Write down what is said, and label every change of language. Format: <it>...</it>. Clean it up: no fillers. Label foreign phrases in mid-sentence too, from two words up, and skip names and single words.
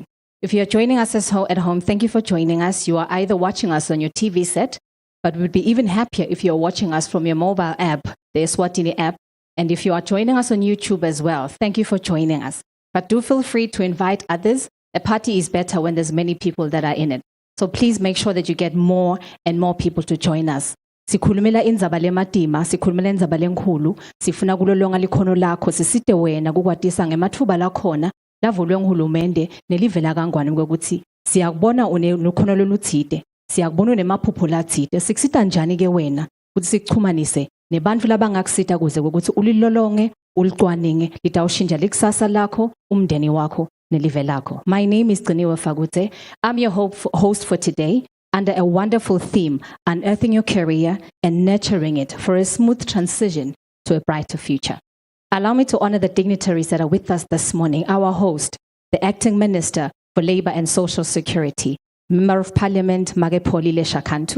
<en>If you're joining us at home, thank you for joining us. You are either watching us on your TV set, but we'd be even happier if you're watching us from your mobile app, the Eswatini app. And if you are joining us on YouTube as well, thank you for joining us. But do feel free to invite others. A party is better when there's many people that are in it. So please make sure that you get more and more people to join us.</en> <ss>Sikhulumela indzaba lematima, sikhulumela indzaba lenkhulu, sifuna kulolonga likhono lakho, sisite wena kukwatisa ngemathuba lakhona, lavulwe nguhulumende, nelivela kangwane kwekuthi, siyakubona unekhono lolutsite, siyakubona unemaphupho latsite, sikusita njani ke wena, ukuthi sikuchumanise, nebantfu labangakusita kuze ukuthi ulilolonge, ulicwaninge, litawushintsha likusasa lakho, umndeni wakho, nelive lakho.</ss> <en>My name is Gciniwe Fagute. I'm your host for today under a wonderful theme, unearthing your career and nurturing it for a smooth transition to a brighter future. Allow me to honor the dignitaries that are with us this morning. Our host, the Acting Minister for Labour and Social Security, Member of Parliament, Magepholile Shakantu.</en>